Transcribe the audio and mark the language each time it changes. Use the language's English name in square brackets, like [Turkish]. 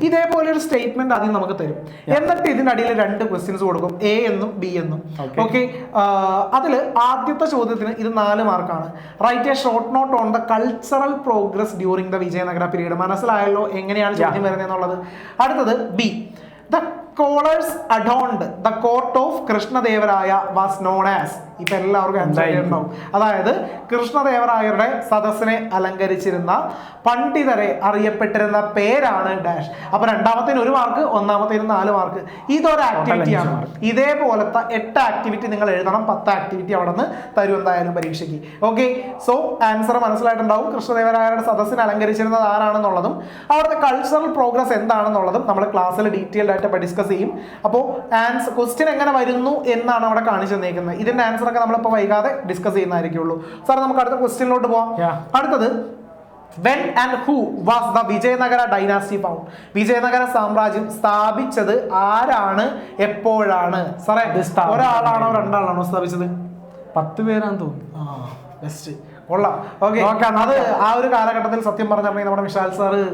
[Malayalam] ഇതേപോലെ ഒരു സ്റ്റേറ്റ്മെന്റ് ആദ്യം നമുക്ക് തരും. എന്നിട്ട് ഇതിന്റെ അടിയിൽ 2 ക്വസ്റ്റ്യൻസ് കൊടുക്കും, എ എന്നും ബി എന്നും. ഓക്കെ, അതില് ആദ്യത്തെ ചോദ്യത്തിന് ഇത് 4 മാർക്കാണ്. [English] Write a short note on the cultural progress during the Vijayanagara period. [Malayalam] മനസ്സിലായല്ലോ എങ്ങനെയാണ് ചോദ്യം വരുന്നത് എന്നുള്ളത്. അടുത്തത് B, [English] The scholars adorned the court of Krishnadevaraya was known as. [Malayalam] ഇപ്പൊ എല്ലാവർക്കും ആൻസർ ഉണ്ടാവും. അതായത് കൃഷ്ണദേവരായരുടെ സദസ്സിനെ അലങ്കരിച്ചിരുന്ന പണ്ഡിതരെ അറിയപ്പെട്ടിരുന്ന പേരാണ് ഡാഷ്. അപ്പൊ രണ്ടാമത്തേന് 1 മാർക്ക്, ഒന്നാമത്തേന് 4 മാർക്ക്. ഇതൊരു ആക്ടിവിറ്റിയാണ്. ഇതേപോലത്തെ 8 ആക്ടിവിറ്റി നിങ്ങൾ എഴുതണം. 10 ആക്ടിവിറ്റി അവിടെ നിന്ന് തരും എന്തായാലും പരീക്ഷയ്ക്ക്. ഓക്കെ, സോ ആൻസർ മനസ്സിലായിട്ടുണ്ടാവും. കൃഷ്ണദേവരായരുടെ സദസ്സിനെ അലങ്കരിച്ചിരുന്നത് ആരാണെന്നുള്ളതും അവിടുത്തെ കൾച്ചറൽ പ്രോഗ്രസ് എന്താണെന്നുള്ളതും നമ്മൾ ക്ലാസ്സിൽ ഡീറ്റെയിൽഡ് ആയിട്ട് ഡിസ്കസ് ചെയ്യും. അപ്പോൾ ആൻസർ ക്വസ്റ്റ്യൻ എങ്ങനെ വരുന്നു എന്നാണ് അവിടെ കാണിച്ചു തന്നിരിക്കുന്നത്. ഇതിന്റെ ആൻസർ ഒക്കെ നമ്മളിപ്പോൾ വൈകാതെ ഡിസ്കസ് ചെയ്യുന്നതായിരിക്കുള്ളൂ. സാർ നമുക്ക് അടുത്ത ക്വസ്റ്റ്യനിലോട്ട് പോവാം. [English] അടുത്തത് when and who was the Vijayanagara dynasty found? [Malayalam] Vijayanagara സാമ്രാജ്യം സ്ഥാപിച്ചത് ആരാണ്, എപ്പോഴാണ്? സാറേ ഒരാളാണോ രണ്ടാളാണോ സ്ഥാപിച്ചത്? 10 പേരാന്ന് തോന്നുന്നു. ബെസ്റ്റ്, കൊള്ളാം. ഓക്കെ, അത് ആ ഒരു കാലഘട്ടത്തിൽ സത്യം പറഞ്ഞിട്ടുണ്ടെങ്കിൽ നമ്മുടെ വിശാൽ സാറ്